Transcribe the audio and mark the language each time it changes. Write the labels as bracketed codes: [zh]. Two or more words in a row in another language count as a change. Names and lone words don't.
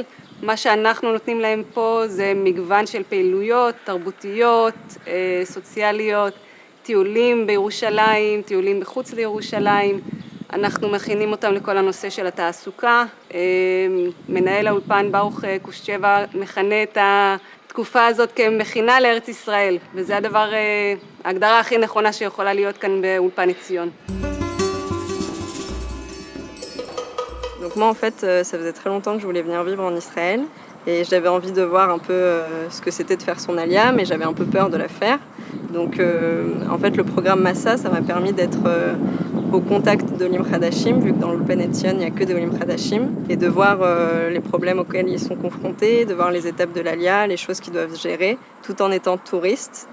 [he] מה שאנחנו נותנים להם פה זה מגוון של פעילויות, תרבותיות, סוציאליות, טיולים בירושלים, טיולים בחוץ לירושלים. אנחנו מכינים אותם לכל הנושא של התעסוקה. מנהל האולפן ברוך קושצ'בה מכנה את התקופה הזאת כמכינה לארץ ישראל, וזה הדבר, ההגדרה הכי נכונה שיכולה להיות כאן באולפן עציון. [fr] Donc moi, en fait, ça faisait très longtemps que je voulais venir vivre en Israël et j'avais envie de voir un peu ce que c'était de faire son alia, mais j'avais un peu peur de la faire. Donc en fait, le programme Massa, ça m'a permis d'être au contact d' [he] עולים חדשים, [fr] vu que dans l'Ulpan Etzion, il n'y a que des [he] עולים חדשים, [fr] et de voir les problèmes auxquels ils sont confrontés, de voir les étapes de l'alia, les choses qu'ils doivent gérer, tout en étant touristes.